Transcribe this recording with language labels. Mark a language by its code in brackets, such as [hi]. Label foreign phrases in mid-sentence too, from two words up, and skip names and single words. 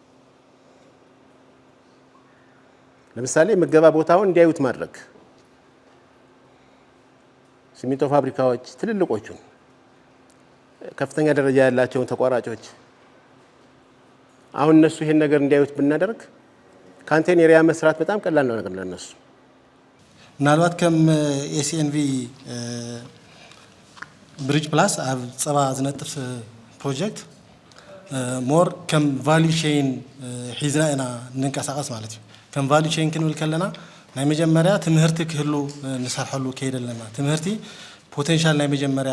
[am] ለምሳሌ ምገባ ቦታውን እንዲያዩት ማድረግ፣ ሲሚንቶ ፋብሪካዎች ትልልቆቹን ከፍተኛ ደረጃ ያላቸውን ተቋራጮች አሁን እነሱ ይሄን ነገር እንዲያዩት ብናደርግ [en] canteen area [am] መስራት በጣም ቀላል ነው ነገር ለነሱ። [ti] ምናልባት ከም ኤስኤንቪ ብሪጅ ፕላስ ኣብ ፀባ ዝነጥፍ ፕሮጀክት ሞር ከም [en] value chain [ti] ሒዝና ኢና ንንቀሳቀስ ማለት እዩ። ከም [en] value chain [ti] ክንብል ከለና ናይ መጀመርያ ትምህርቲ ክህሉ ንሰርሐሉ ከይድ ኣለና። ትምህርቲ ፖቴንሻል ናይ መጀመርያ